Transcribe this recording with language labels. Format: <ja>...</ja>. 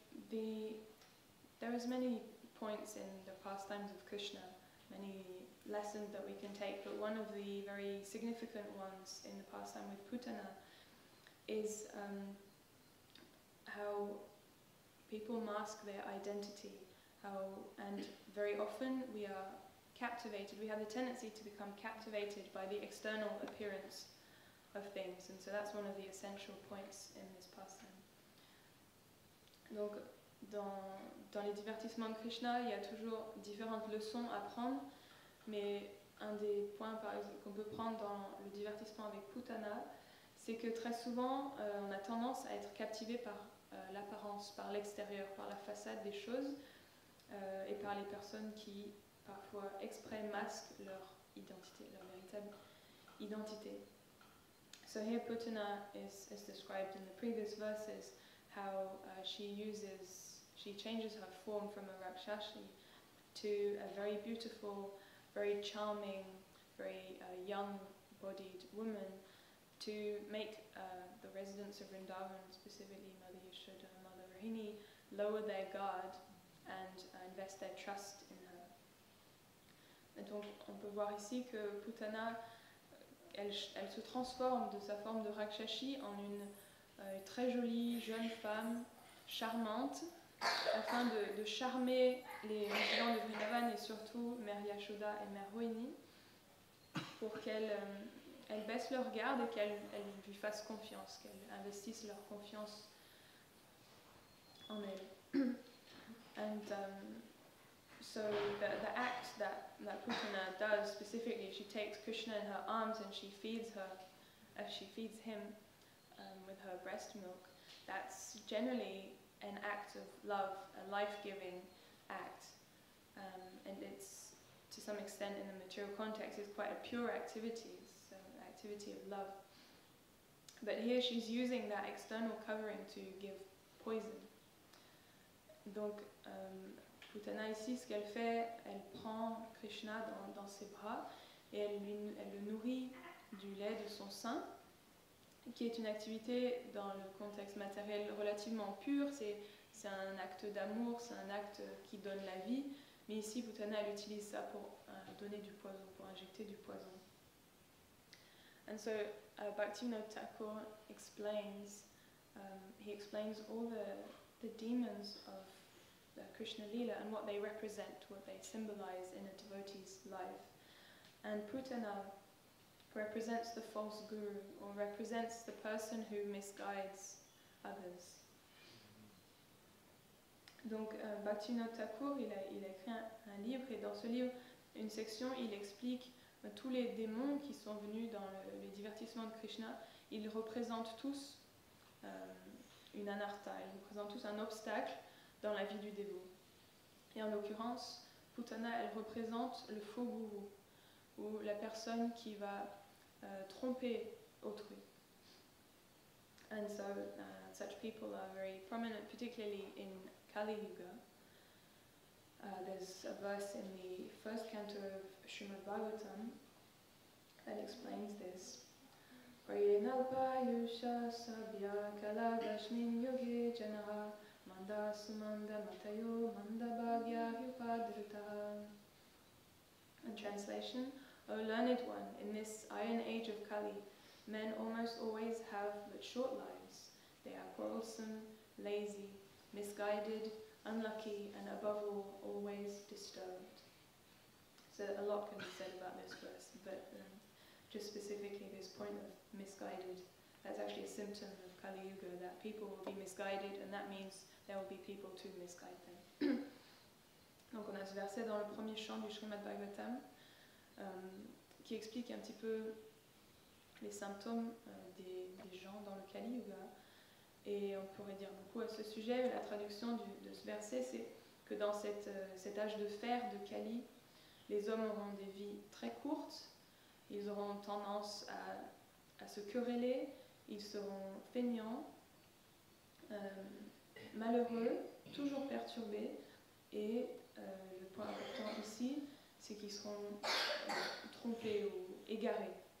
<en>There is many points in the pastimes of Krishna, many lessons that we can take, but one of the very significant ones in the pastime with Putana is how people mask their identity, and very often we are captivated, we have the tendency to become captivated by the external appearance of things, and so that's one of the essential points in this pastime.</en> <fr>Donc, dans les divertissements de Krishna, il y a toujours différentes leçons à prendre, mais un des points par exemple, qu'on peut prendre dans le divertissement avec Putana, c'est que très souvent on a tendance à être captivé par l'apparence, par l'extérieur, par la façade des choses et par les personnes qui parfois exprès masquent leur identité, leur véritable identité.</fr> <en>So here Putana is described in the previous verses how she changes her form from a Rakshasi to a very beautiful, very charming, very young-bodied woman to make the residents of Vrindavan, specifically Mother Yashoda and Mother Rohini, lower their guard and invest their trust in her.</en> <fr>Et donc on peut voir ici que Putana, elle se transforme de sa forme de Rakshasi en une très jolie jeune femme charmante, afin de charmer les résidents de Vrindavan et surtout Mère Yashoda et Mère Rohini, pour qu'elles baissent leur garde et qu'elles lui fassent confiance, qu'elles investissent leur confiance en elle.</fr> <en>And so the act that Putana does specifically, she takes Krishna in her arms and she feeds him with her breast milk. That's generally an act of love, a life-giving act, and it's to some extent in the material context it's quite a pure activity, it's an activity of love. But here she's using that external covering to give poison.</en> <fr>Donc Putana ici, ce qu'elle fait, elle prend Krishna dans ses bras et elle le nourrit du lait de son sein, qui est une activité dans le contexte matériel relativement pur, c'est un acte d'amour, c'est un acte qui donne la vie, mais ici Putana elle utilise ça pour donner du poison, pour injecter du poison.</fr> <en>And so Bhaktivinoda Thakur explains, he explains all the demons of Krishna Lila and what they represent, what they symbolize in a devotee's life. And Putana represents the false guru, or represents the person who misguides others.</en> <fr>Donc Bhaktivinoda Thakur, il a écrit un livre, et dans ce livre, une section, il explique tous les démons qui sont venus dans les divertissements de Krishna. Ils représentent tous une anartha, ils représentent tous un obstacle dans la vie du dévot. Et en l'occurrence, Putana, elle représente le faux gourou, ou la personne qui va tromper autrui.</fr> <en>And so such people are very prominent, particularly in Kali Yuga. There's a verse in the first canto of Srimad Bhagavatam that explains this.</en> <sa>Prayenalpayusha sabya kalabashmin yoge janaha manda sumanda matayo manda bhagya hyupadrita.</sa> <en>In translation, O learned one, in this iron age of Kali, men almost always have but short lives. They are quarrelsome, lazy, misguided, unlucky, and above all, always disturbed. So a lot can be said about this verse, but just specifically this point of misguided, that's actually a symptom of Kali Yuga, that people will be misguided, and that means there will be people to misguide them.</en> <fr>Donc on a ce verset dans le premier chant du Srimad Bhagavatam qui explique un petit peu les symptômes des gens dans le Kali Yuga. Et on pourrait dire beaucoup à ce sujet. La traduction de ce verset, c'est que dans cet âge de fer de Kali, les hommes auront des vies très courtes, ils auront tendance à se quereller, ils seront feignants, malheureux, toujours perturbés, et le point important ici, c'est qu'ils seront trompés ou égarés.</fr>